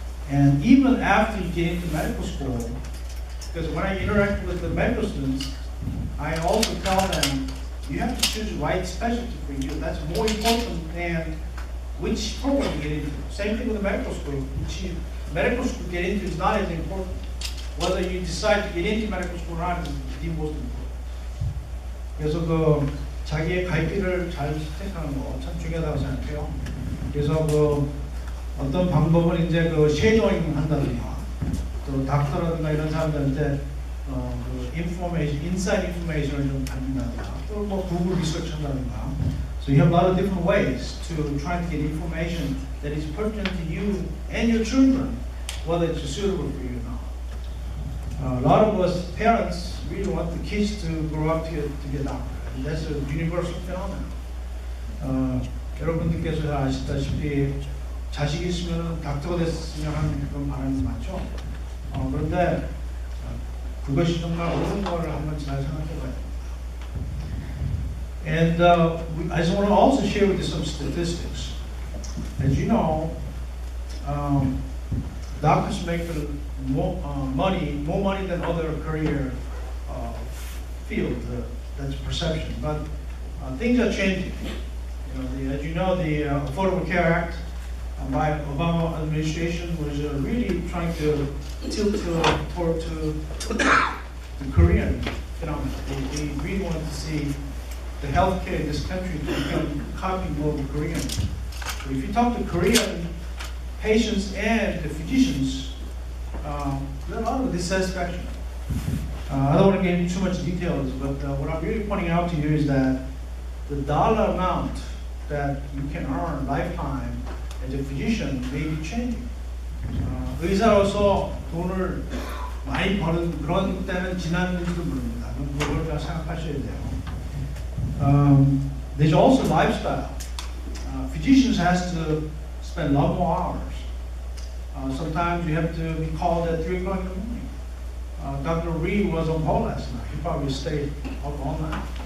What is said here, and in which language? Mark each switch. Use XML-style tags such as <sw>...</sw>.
<en>And even after you get into medical school, because when I interact with the medical students, I also tell them you have to choose the right specialty for you. That's more important than which program you get into. Same thing with the medical school. Which medical school get into is not as important. Whether you decide to get into medical school or not is the most important.</en> <ko>그래서 그 자기의 갈 길을 잘 선택하는 거 참 중요하다고 생각해요. 그래서 그 어떤 방법은 이제 그 쉐도잉 한다든가 또 닥터라든가 이런 사람들한테 그 인포메이션, 인사이드 인포메이션을 좀 받는다든가 또 뭐 구글 리서치 한다든가.</ko> <en>So you have a lot of different ways to try to get information that is pertinent to you and your children, whether it's suitable for you or not. A lot of us parents really want the kids to grow up to get doctor. And that's a universal phenomenon.</en> <ko>여러분들께서 잘 아시다시피 자식이 있으면 닥터가 됐으면 하는 그런 바람이 많죠. 그런데 그것이 정말 옳은 거를 한번 잘 생각해봐야 됩니다.</ko> <en>And I just want to also share with you some statistics. As you know, doctors make more money than other career fields. That's perception, but things are changing. As you know, the Affordable Care Act by Obama administration was really trying to tilt toward the Korean phenomenon. They really wanted to see the healthcare in this country to become copying more of Korean. So if you talk to Korean patients and the physicians, there's a lot of dissatisfaction. I don't want to get into too much details, but what I'm really pointing out to you is that the dollar amount that you can earn lifetime as a physician may be changing.</en> <ko>의사로서 돈을 많이 버는 그런 때는 지났는지도 모릅니다. 그걸 다 생각하셔야 돼요.</ko> <en>There's also lifestyle. Physicians has to spend a lot more hours. Sometimes you have to be called at 3 o'clock in the morning. Dr. Reed was on call last night. He probably stayed up all night.</en>